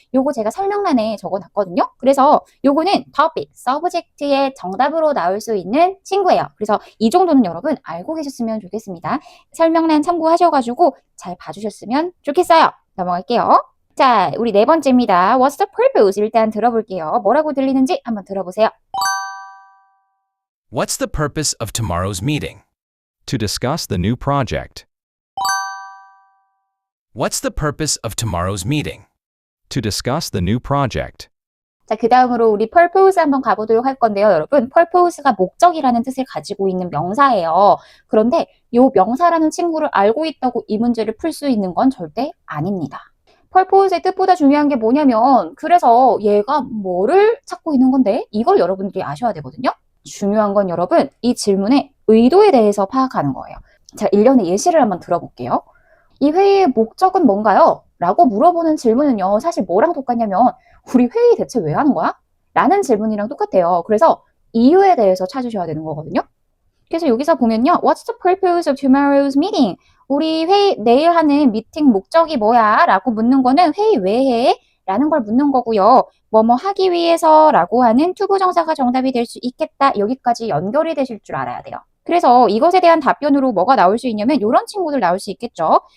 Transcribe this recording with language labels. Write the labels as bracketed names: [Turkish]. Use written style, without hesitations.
[Korean] 요거 제가 설명란에 적어놨거든요. 그래서 요거는 topic, subject의 정답으로 나올 수 있는 친구예요. 그래서 이 정도는 여러분 알고 계셨으면 좋겠습니다. 설명란 참고하셔가지고 잘 봐주셨으면 좋겠어요. 넘어갈게요. 자, 우리 네 번째입니다. [English] What's the purpose? [Korean] 일단 들어볼게요. 뭐라고 들리는지 한번 들어보세요. [English] What's the purpose of tomorrow's meeting? To discuss the new project. What's the purpose of tomorrow's meeting? To discuss the new project. [Korean] 자, 그 다음으로 우리 purpose 한번 가보도록 할 건데요. 여러분, purpose가 목적이라는 뜻을 가지고 있는 명사예요. 그런데 이 명사라는 친구를 알고 있다고 이 문제를 풀 수 있는 건 절대 아닙니다. purpose의 뜻보다 중요한 게 뭐냐면 그래서 얘가 뭐를 찾고 있는 건데 이걸 여러분들이 아셔야 되거든요. 중요한 건 여러분 이 질문의 의도에 대해서 파악하는 거예요. 자, 일련의 예시를 한번 들어볼게요. 이 회의의 목적은 뭔가요? 라고 물어보는 질문은요. 사실 뭐랑 똑같냐면 우리 회의 대체 왜 하는 거야? 라는 질문이랑 똑같아요. 그래서 이유에 대해서 찾으셔야 되는 거거든요. 그래서 여기서 보면요. [English] What's the purpose of tomorrow's meeting? [Korean] 우리 회의, 내일 하는 미팅 목적이 뭐야? 라고 묻는 거는 회의 왜 해? 라는 걸 묻는 거고요. 뭐뭐 하기 위해서 라고 하는 투부정사가 정답이 될 수 있겠다. 여기까지 연결이 되실 줄 알아야 돼요. 그래서 이것에 대한 답변으로 뭐가 나올 수 있냐면 이런 친구들 나올 수 있겠죠.